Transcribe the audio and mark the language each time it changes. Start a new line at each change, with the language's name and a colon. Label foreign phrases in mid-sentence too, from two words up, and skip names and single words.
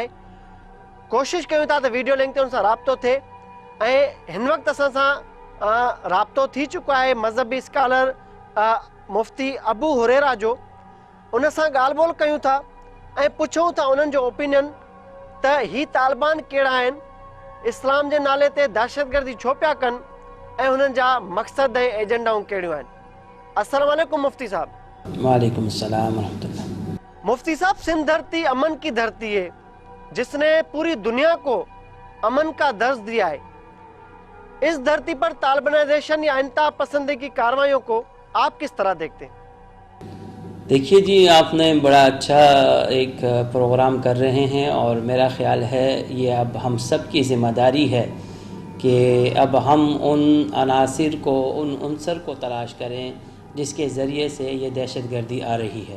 Sindhi: कोशिशि कयूं था त वीडियो लिंक ते हुन सां राब्तो थिए, ऐं हिन वक़्तु असां सां राब्तो थी चुको आहे मज़हबी स्कॉलर मुफ्ती अबू हुरेरा जो। उन सां ॻाल्हि ॿोल कयूं था ऐं पुछूं था उन्हनि जो ओपिनियन त ही तालिबान कहिड़ा आहिनि, इस्लाम जे नाले ते दहशतगर्दी छो पिया कनि, ऐं हुननि जा मक़सद ऐं एजेंडाऊं कहिड़ियूं आहिनि।
Arabic: السلام عليكم
Urdu: مفتی صاحب.
Arabic: وعليكم السلام ورحمة الله.
Urdu: مفتی صاحب، سندھ دھرتی امن کی دھرتی ہے جس نے پوری دنیا کو امن کا درج دیا ہے. اس دھرتی پر طالبانائزیشن یا انتہا پسندی کی کارروائیوں کو آپ کس طرح دیکھتے ہیں? دیکھیے جی، آپ نے بڑا اچھا ایک پروگرام کر رہے ہیں، اور میرا خیال ہے یہ اب ہم سب کی ذمہ داری ہے کہ اب ہم ان عناصر کو، ان عنصر کو تلاش کریں جس کے ذریعے سے یہ دہشت گردی آ رہی ہے.